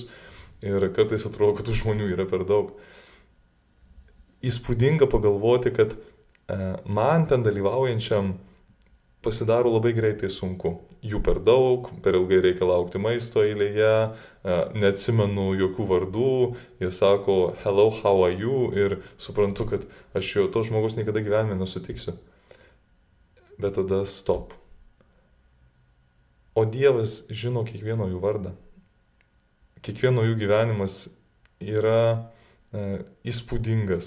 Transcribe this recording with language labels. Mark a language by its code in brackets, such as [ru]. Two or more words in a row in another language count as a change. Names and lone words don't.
[lt] Ir kartais atrodo, kad tų žmonių yra per daug. Įspūdinga pagalvoti, kad man ten dalyvaujančiam pasidaro labai greitai sunku. Jų per daug, per ilgai reikia laukti maisto eilėje, neatsimenu jokių vardų, jie sako [en] hello, how are you [lt] ir suprantu, kad aš jau to žmogus niekada gyvenime nesutiksiu. Bet tada stop. O Dievas žino kiekvieno jų vardą. Kiekvieno jų gyvenimas yra įspūdingas.